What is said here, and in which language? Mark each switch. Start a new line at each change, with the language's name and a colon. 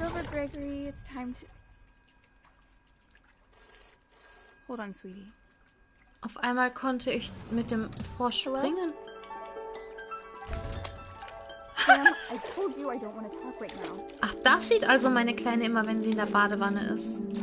English: Gregory, it's time to... Hold on, sweetie.
German: Auf einmal konnte ich mit dem Frosch springen.
English: Sam, I told you I don't want to talk right now.
German: Ach, das sieht also meine Kleine immer, wenn sie in der Badewanne ist.